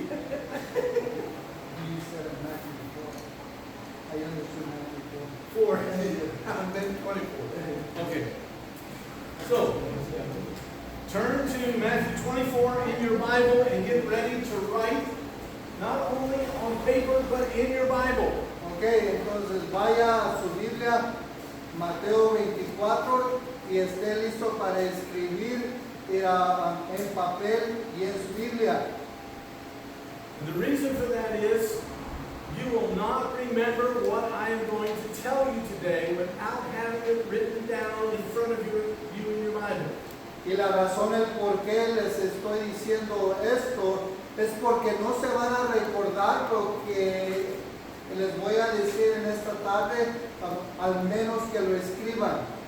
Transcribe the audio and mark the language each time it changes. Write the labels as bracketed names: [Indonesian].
[English] You said Matthew 4. I understood Matthew 4. And then 24. Okay. So, turn to Matthew 24 in your Bible and get ready to write, not only on paper, but in your Bible. [Spanish] Ok, entonces vaya a su Biblia, Mateo 24, y esté listo para escribir en papel y en su Biblia. [English] And the reason for that is you will not remember what I am going to tell you today without having it written down in front of you in your Bible. [Spanish] Y la razón el por qué les estoy diciendo esto es porque no se van a recordar lo que les voy a decir en esta tarde, al menos que lo escriban.